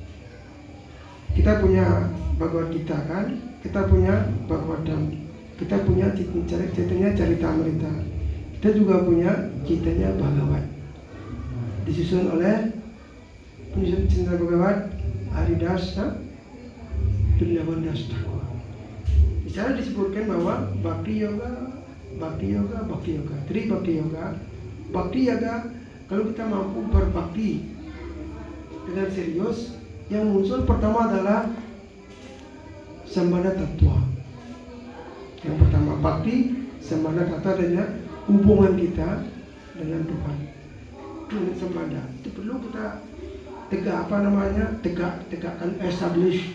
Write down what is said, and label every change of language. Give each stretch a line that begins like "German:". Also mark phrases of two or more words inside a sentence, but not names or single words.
Indonesian: Kita punya Bhagavad Gita kan, kita punya Bhagavatam, kita punya Chaitanya Charitamrita, kita juga punya Chaitanya Bhagavat. Disusun oleh penyusun Chaitanya Bhagavat Haridas Vrindavan Das Thakur. Di sana disebutkan bahwa Bhakti Yoga, Bhakti Yoga, Bhakti Yoga, Tri Bhakti Yoga. Bhakti Yoga, kalau kita mampu berbakti dengan serius, yang muncul pertama adalah Sambandha Tattva. Yang pertama bakti, Sambandha Tattva adalah hubungan kita dengan Tuhan. Dengan Sambandha itu perlu kita tegakkan, establish.